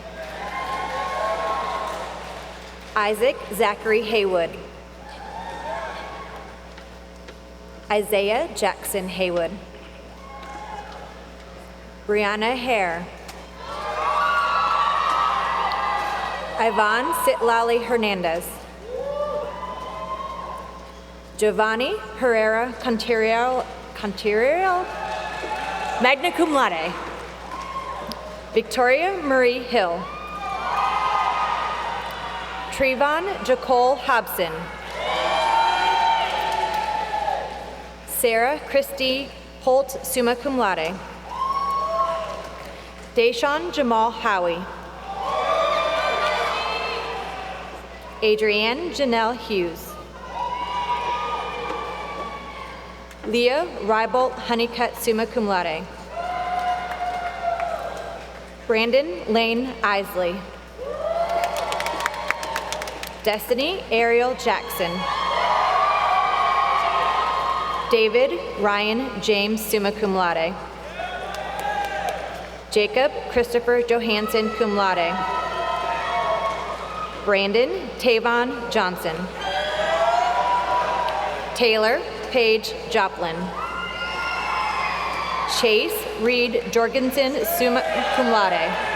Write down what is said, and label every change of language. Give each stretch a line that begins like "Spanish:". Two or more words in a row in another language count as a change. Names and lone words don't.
English: Isaac Zachary Haywood. Isaiah Jackson Haywood. Brianna Hare. Ivan Sitlali Hernandez. Giovanni Herrera Contiero,
Latin: magna cum laude.
English: Victoria Marie Hill. Trevon Jacole Hobson. Sarah Christie Holt,
Latin: summa cum laude.
English: Deshaun Jamal Howie. Adrienne Janelle Hughes. Leah Rybolt Honeycutt,
Latin: summa cum laude.
English: Brandon Lane Isley. Destiny Ariel Jackson. David Ryan James,
Latin: summa cum laude.
English: Jacob Christopher Johansson,
Latin: cum laude.
English: Brandon Tavon Johnson. Taylor Paige Joplin. Chase Reed Jorgensen,
Latin: summa cum laude.